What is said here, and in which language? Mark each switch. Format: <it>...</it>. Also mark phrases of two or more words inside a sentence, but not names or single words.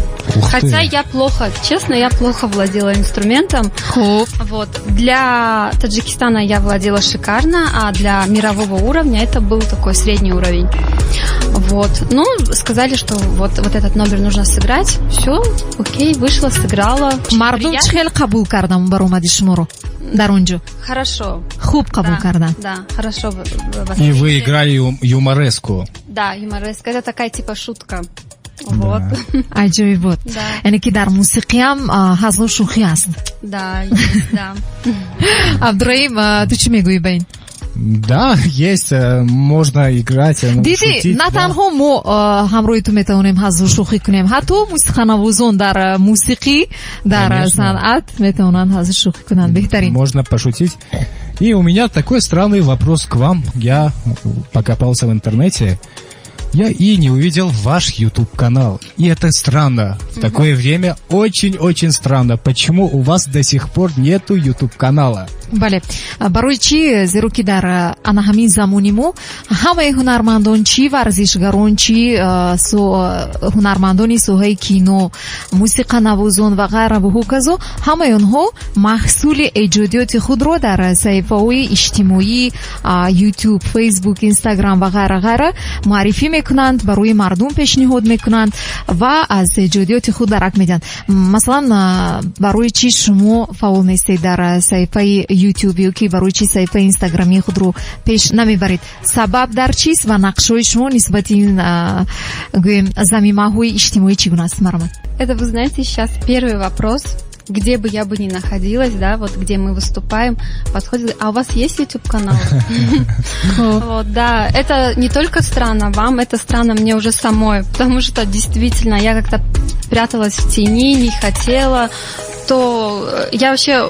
<ru>Хотя я плохо, честно, я плохо владела инструментом.</ru> <tg>Хоп.</tg> <ru>Вот. Для Таджикистана я владела шикарно, а для мирового уровня это был такой средний уровень. Вот. Ну, сказали, что вот этот номер нужно сыграть. Все, окей, вышла, сыграла.</ru> <tg>Мардум чӣ хел қабул кардан баромади шуморо дар онҷо?</tg> <ru>Хорошо.</ru> <tg>Хуб қабул кардан.</tg> <ru>Да, хорошо. И вы играли юмореску. Да, юмореска. Это такая типа шутка. Вот.</ru> <tg>Аҷоиб буд.</tg> <ru>Да.</ru> <tg>Яъне ки дар мусиқиам ҳазлу шӯхӣ аст.</tg> <ru>Да, есть, да.</ru> <tg>Абдураим, ту чӣ мегӯӣ ба ин?</tg> <ru>Да, есть, можно играть, диди шутить, на да.</ru> <tg>танҳо мо ҳамроҳи ту метавонем ҳазлу шӯхӣ кунем, ҳатто мусиқанавозон дар мусиқӣ, дар санъат метавонанд ҳазлу шӯхӣ кунанд. Беҳтарин.</tg> <ru>Можно пошутить. И у меня такой странный вопрос к вам. Я покопался в интернете, я и не увидел ваш YouTube-канал. И это странно. В такое время очень-очень странно. Почему у вас до сих пор нету YouTube-канала?</ru> <tg>бале, барои чӣ? Зеро ки дар ана ҳамин замони мо ҳамаи ҳунармандон, чӣ варзишгарон, чӣ ҳунармандони соҳаи кино, мусиқанавозон ва ғайра ва ҳоказо, ҳамаи онҳо маҳсули эҷодиёти худро дар саҳифаҳои иҷтимоӣ, YouTube, Facebook, Instagram ва ғайра муаррифӣ мекунанд, барои мардум пешниҳод мекунанд ва аз эҷодиёти худ дарак медиҳанд. Масалан, барои чӣ шумо фаъол нестед дар саҳифаи YouTube ёки барои чӣ саҳифаи Instagram-ии худро пеш намебаред? Сабаб дар чист ва нақшҳои шумо нисбати ин гӯем замимаҳои иҷтимоӣ чӣ гуна аст? Марҳамат.</tg> <ru>Это, вы знаете, сейчас первый вопрос. Где бы я бы ни находилась, да, вот где мы выступаем, подходит, а у вас есть YouTube-канал? Вот, да, это не только странно вам, это странно мне уже самой, потому что действительно я как-то пряталась в тени, не хотела, то я вообще...</ru>